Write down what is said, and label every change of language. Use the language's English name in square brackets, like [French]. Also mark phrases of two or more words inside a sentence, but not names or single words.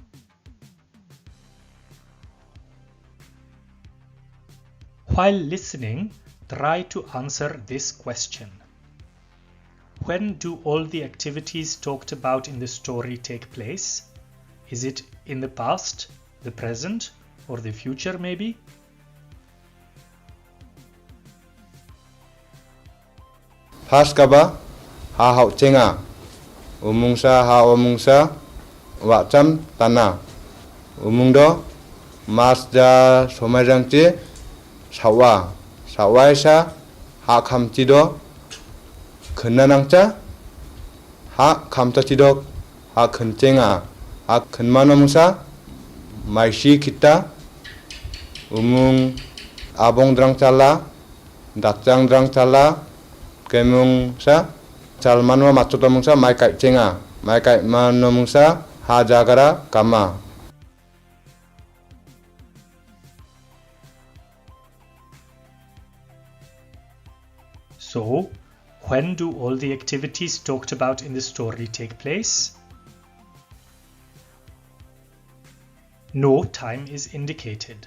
[English] While listening, try to answer this question. When do all the activities talked about in the story take place? Is it in the past, the present, or the future maybe? [Garo] Haskaba ha hau chenga umungsa ha umungsa wacham tana umungdo masda somajangti sawaisa ha khamtido khennanangcha ha khamtachidok ha khenchenga ha khenmanomungsa maisi kita umung abongdrang chala datjangdrang chala kemungsa Salmanwa matsutamungsa maikai chenga maikai manomungsa hajagara kama. [English] So, when do all the activities talked about in the story take place? No time is indicated.